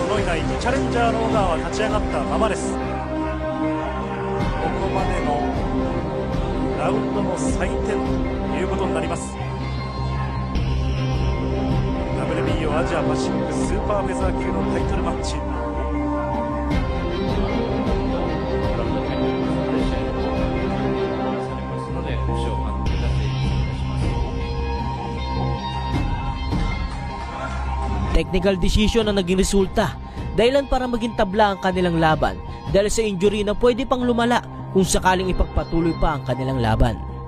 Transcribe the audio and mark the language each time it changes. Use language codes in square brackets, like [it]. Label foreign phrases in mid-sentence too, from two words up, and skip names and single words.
[ja] ノイナイチャレンジャーの小川は立ち上がったままです。ここまでのラウンドの採点ということになります。 WBO アジアパシフィックスーパーフェザー級のタイトルマッチ。 [en] Technical decision [tl] ang naging resulta, dahilan para maging tabla ang kanilang laban dahil sa injury na pwede pang lumala kung sakaling ipagpatuloy pa ang kanilang laban.